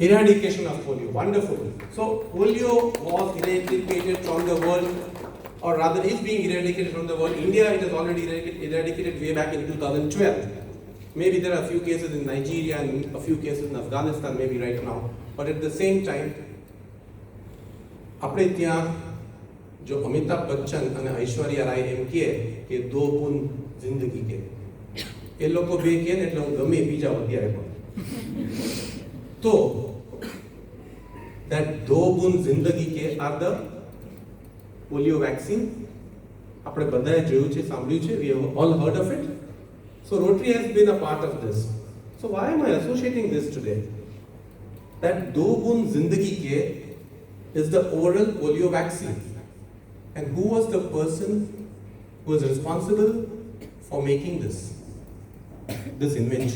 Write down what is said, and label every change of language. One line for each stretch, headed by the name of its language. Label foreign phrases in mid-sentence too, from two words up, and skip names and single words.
English: Eradication of polio, wonderful. So polio was eradicated from the world, or rather is being eradicated from the world. India, it is already eradicated way back in 2012. Maybe there are a few cases in Nigeria and a few cases in Afghanistan maybe right now. But at the same time,
Gujarati: આપણે ત્યાં જો અમિતાભ બચ્ચન અને ઐશ્વર્યા રાય એમ કહે કે
Hindi: दो बूंद ज़िंदगी के
Gujarati: એ લોકો બે કહે ને એટલે હું ગમે બીજા અત્યારે પણ તો that
Hindi: दो बूंद ज़िंदगी के
English: are the polio vaccine.
Gujarati: આપણે બધાએ જોયું છે, સાંભળ્યું છે,
English: we have all heard of it. So Rotary has been a part of this. So why am I associating this today? That
Hindi: दो बूंद ज़िंदगी के
English: is the oral polio vaccine. And who was the person who was responsible for making this invention?